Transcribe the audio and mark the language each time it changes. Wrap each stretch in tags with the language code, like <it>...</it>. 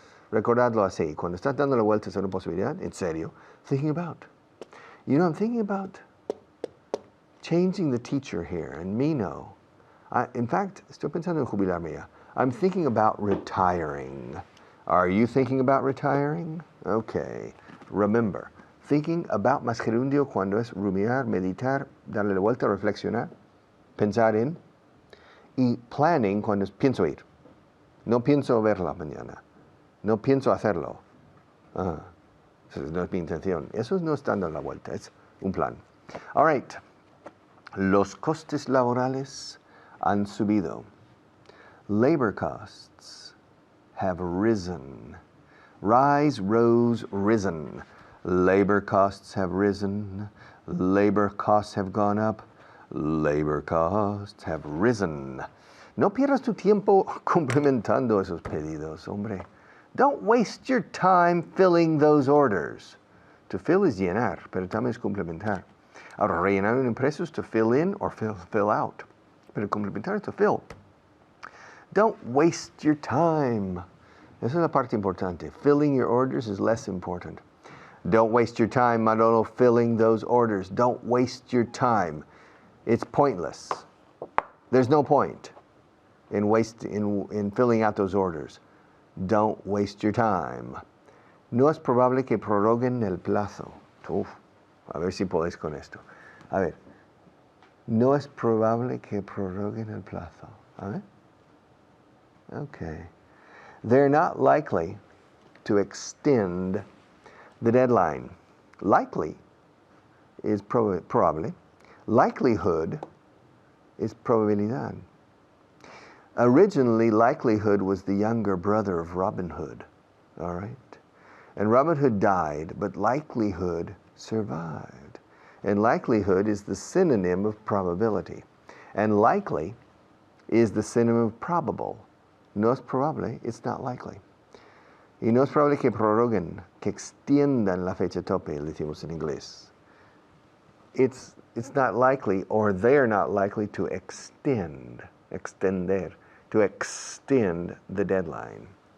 <es>Recordadlo así, cuando estás dando la vuelta a una posibilidad, en serio,</es> <en>thinking about. You know, I'm thinking about changing the teacher here, and me no. In fact,</en> <es>estoy pensando en jubilarme ya.</es> <en>I'm thinking about retiring. Are you thinking about retiring? Okay. Remember, thinking about</en> <es>más gerundio cuando es rumiar, meditar, darle la vuelta, reflexionar, pensar en, y planning cuando es pienso ir. No pienso verla mañana. No pienso hacerlo. Eso no es mi intención. Eso no es dando la vuelta, es un plan.</es> <en>All right.</en> <es>Los costes laborales han subido.</es> <en>Labor costs have risen. Rise, rose, risen. Labor costs have risen. Labor costs have gone up. Labor costs have risen.</en> <es>No pierdas tu tiempo complementando esos pedidos, hombre.</es> <en>Don't waste your time filling those orders. To fill is</en> <es>llenar, pero también es complementar. Ahora, rellenar un impreso es</es> <en>to fill in or fill out.</en> <es>Pero complementar es</es> <en>to fill. Don't waste your time.</en> <es>Esa es la parte importante.</es> <en>Filling your orders is less important. Don't waste your time, Manolo, filling those orders. Don't waste your time. It's pointless. There's no point in filling out those orders. Don't waste your time.</en> <es>No es probable que prorroguen el plazo. Uf, a ver si podéis con esto. A ver. No es probable que prorroguen el plazo. A ver. Okay.</es> <en>They're not likely to extend the deadline. Likely is probable. Likelihood is probabilidad. Originally, likelihood was the younger brother of Robin Hood. All right? And Robin Hood died, but likelihood survived. And likelihood is the synonym of probability. And likely is the synonym of probable.</en> <es>No es probable,</es> <en>it's not likely.</en> <es>Y no es probable que prorroguen, que extiendan la fecha tope, decimos en inglés.</es> <en>It's not likely, or they're not likely to extend the deadline.</en>